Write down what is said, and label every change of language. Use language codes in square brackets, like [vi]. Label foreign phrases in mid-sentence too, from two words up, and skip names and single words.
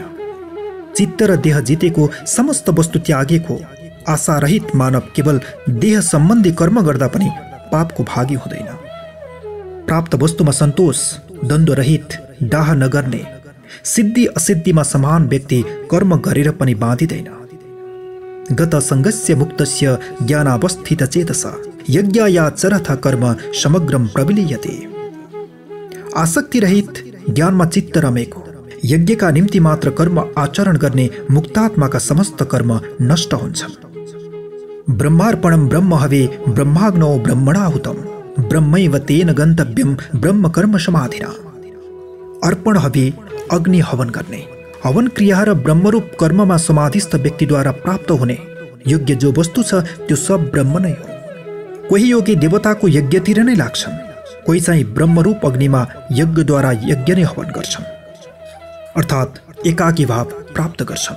[ne] चित्त र देह जितेको, समस्त वस्तु त्यागेको, आशारहित मानव केवल देह सम्बन्धी कर्म गर्दा पनि पापको भागी हुँदैन। प्राप्त वस्तुमा सन्तोष, द्वन्द्वरहित, डाह नगर्ने, सिद्धि असिद्धिमा समान व्यक्ति कर्म गरेर पनि बाँधिदैन। [sa] गत सङ्गस्य मुक्तस्य ज्ञानावस्थित चेतस यज्ञायाचरथ कर्म समग्रम प्रविलीयते। [ne] आसक्ति रहित ज्ञानमा चित्त रमेको, यज्ञका निम्ति मात्र कर्म आचरण गर्ने मुक्तात्माका समस्त कर्म नष्ट हुन्छन्। [sa] ब्रह्मार्पणं ब्रह्म हवे ब्रह्माग्नौ ब्रह्मणाहुतं ब्रह्मैव तेन गन्तव्यं ब्रह्म कर्म समाधिना। [ne] अर्पण हवे अग्नि हवन गर्ने। हवन क्रिया र ब्रह्मरूप कर्ममा समाधिस्थ व्यक्तिद्वारा प्राप्त हुने योग्य जो वस्तु छ त्यो सब ब्रह्म नै हो। कोही योगी देवताको यज्ञतिर नै लाग्छन्, कोही चाहिँ ब्रह्मरूप अग्निमा यज्ञद्वारा यज्ञ नै हवन गर्छन्, अर्थात् एकाकी भाव प्राप्त गर्छन्।